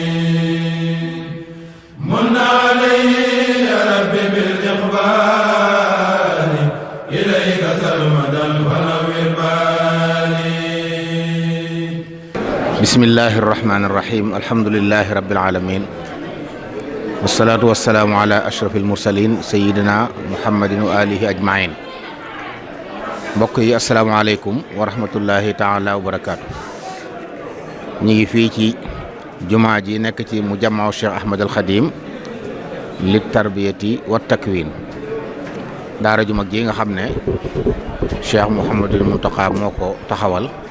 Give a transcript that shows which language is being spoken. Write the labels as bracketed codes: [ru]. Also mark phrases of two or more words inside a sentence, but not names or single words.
[ar] من علي يا ربي بالإقبال إليك سرمدا فنور بالي. بسم الله الرحمن الرحيم. الحمد لله رب العالمين والصلاة والسلام على أشرف المرسلين سيدنا محمد وآله أجمعين. [wo] mbokk yi asalaamaaleykum [ar] ورحمة الله تعالى وبركاته. [wo] ñu ngi fii ci jumaa ji nekk ci mu jamaaw Cheikh Ahmad al Khadim li tarbiyati wa takwin. daara ju mag ji nga xam ne Cheikh Mouhamadul Mountakha moo ko taxawal.